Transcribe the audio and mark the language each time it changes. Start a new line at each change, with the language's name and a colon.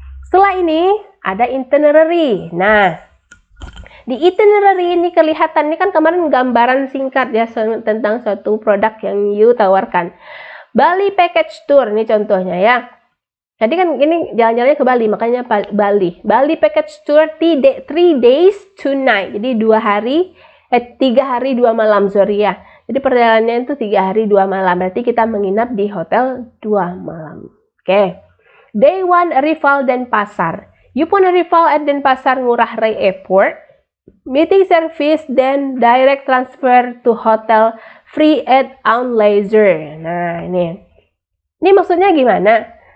Indonesian: Setelah ini ada itinerary. Nah, di itinerary ini kelihatan, ini kan kemarin gambaran singkat ya tentang suatu produk yang you tawarkan. Bali Package Tour, ini contohnya ya. Jadi kan ini jalan-jalannya ke Bali, makanya Bali.
English: Bali Package Tour 3 days 2 night.
Indonesian: Jadi 3 hari 2 malam, sorry ya. Jadi perjalanannya itu 3 hari 2 malam. Berarti kita menginap di hotel 2 malam. Oke.
English: Day 1 arrival Denpasar. You pun arrival at Denpasar Ngurah Rai Airport. Meeting service, then direct transfer to hotel free at Aun Leisure.
Indonesian: Nah, ini maksudnya gimana?